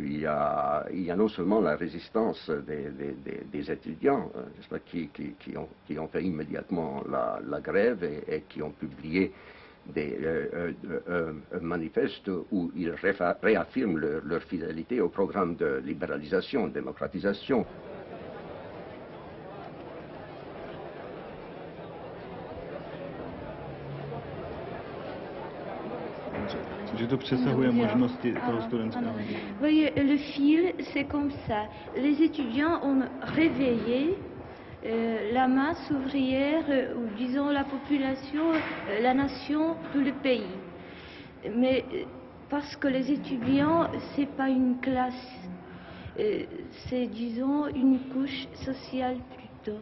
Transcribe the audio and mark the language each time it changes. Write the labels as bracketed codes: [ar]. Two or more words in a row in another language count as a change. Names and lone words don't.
[fr] Il y a non seulement la résistance des étudiants n'est-ce pas, qui ont fait immédiatement la grève et qui ont publié un manifeste où ils réaffirment leur fidélité au programme de libéralisation, de démocratisation. [cs] Že to přesahuje možnosti toho studentského. [fr] Voyez, le fil, c'est comme ça. Les étudiants ont réveillé la masse ouvrière, ou disons la population, la nation, tout le pays. Mais parce que les étudiants, c'est pas une classe, c'est disons une couche sociale plutôt.